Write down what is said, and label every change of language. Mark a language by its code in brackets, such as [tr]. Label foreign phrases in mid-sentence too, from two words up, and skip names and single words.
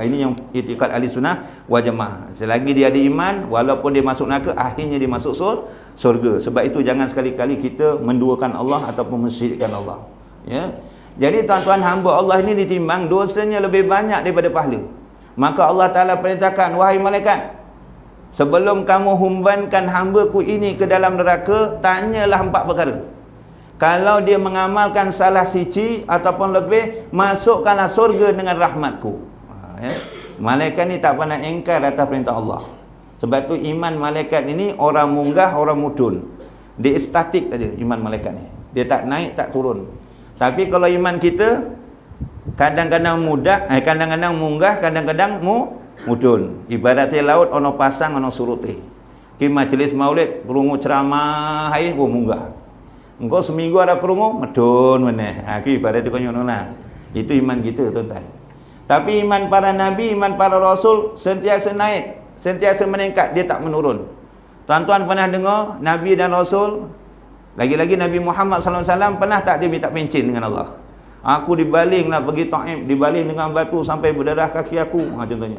[ms] Ini yang itikad ahli sunnah wal jamaah. Selagi dia ada iman, walaupun dia masuk neraka, akhirnya dia masuk surga. Sebab itu jangan sekali-kali kita menduakan Allah ataupun mensyirikkan Allah, ya. Jadi tuan-tuan, hamba Allah ini ditimbang dosanya lebih banyak daripada pahala. Maka Allah Ta'ala perintahkan, wahai malaikat, sebelum kamu humbankan hamba-Ku ini ke dalam neraka, tanyalah 4 perkara. Kalau dia mengamalkan [jv] salah siji [ms] ataupun lebih, masukkanlah surga dengan rahmat-Ku, ya. Malaikat ni tak pernah engkar atas perintah Allah. Sebab tu iman malaikat ini [jv] orang munggah, orang mudun. [ms] Dia statik saja iman malaikat ni. Dia tak naik, tak turun. Tapi kalau iman kita kadang-kadang kadang-kadang munggah, kadang-kadang mudun. [jv] Ibaratnya laut ono pasang, ono surutih. Ki majlis maulid krungu ceramah hai munggah. Engko seminggu ada krungu medun meneh. Ki ibarat itu ngonolah. [ms] Itu iman kita tuan-tuan. Tapi iman para nabi, iman para rasul sentiasa naik, sentiasa meningkat, dia tak menurun. Tuan-tuan pernah dengar nabi dan rasul, lagi-lagi Nabi Muhammad SAW pernah tak dia minta pencin dengan Allah? Aku dibaling nak pergi Taif, dibaling dengan batu sampai berdarah kaki aku, contohnya.